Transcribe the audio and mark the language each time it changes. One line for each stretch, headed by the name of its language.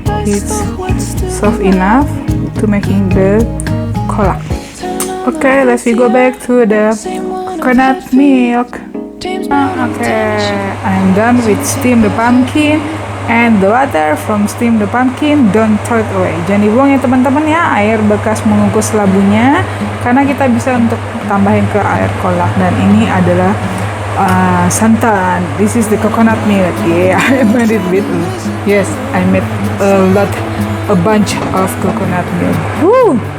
English: It's soft enough to making the kolak. Okay, let's go back to the coconut milk. Okay, I'm done with steam the pumpkin And the water from steam the pumpkin, don't throw it away.
Indonesian: Jangan dibuang ya teman-teman ya, air bekas mengukus labunya, karena kita bisa untuk tambahin ke air kolak. Dan ini adalah santan.
English: This is the coconut milk. Yeah, I made it with. Yes, I made a bunch of coconut milk. Woo!